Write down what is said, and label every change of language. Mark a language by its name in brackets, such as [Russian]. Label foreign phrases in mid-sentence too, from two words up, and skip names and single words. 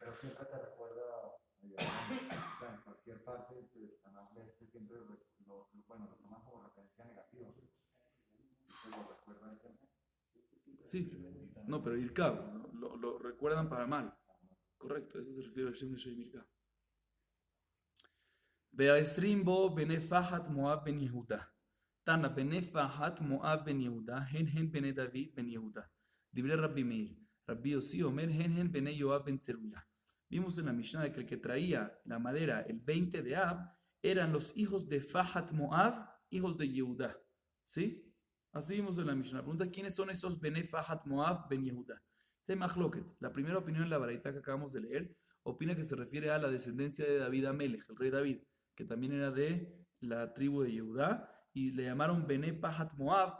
[Spanish] Pero siempre se recuerda, en cualquier parte, siempre lo toman como referencia negativa. ¿Se lo recuerda ese? Sí, no, pero Irkabe, lo recuerdan para mal. Correcto, eso se refiere a [Hebrew] שם רשעים ירקב. והעשרים בו בני פחת מואב בן יהודה. תנא בני פחת מואב בן יהודה, הן בני דוד בן יהודה. דברי רבי מאיר. רבי יוסי אומר, הן בני יואב בן צרויה. [Spanish] Vimos en la Mishnah de que el que traía la madera el 20 de Ab eran los hijos de Fahat Moab, hijos de Yehuda. ¿Sí? Así vimos en la Mishnah. Pregunta, ¿quiénes son esos Bene Fahat Moab ben Yehuda? Se Mahloket. La primera opinión en la baraita que acabamos de leer opina que se refiere a la descendencia de David Amelech, el rey David, que también era de la tribu de Yehudá, y le llamaron Bene Pahat Moab.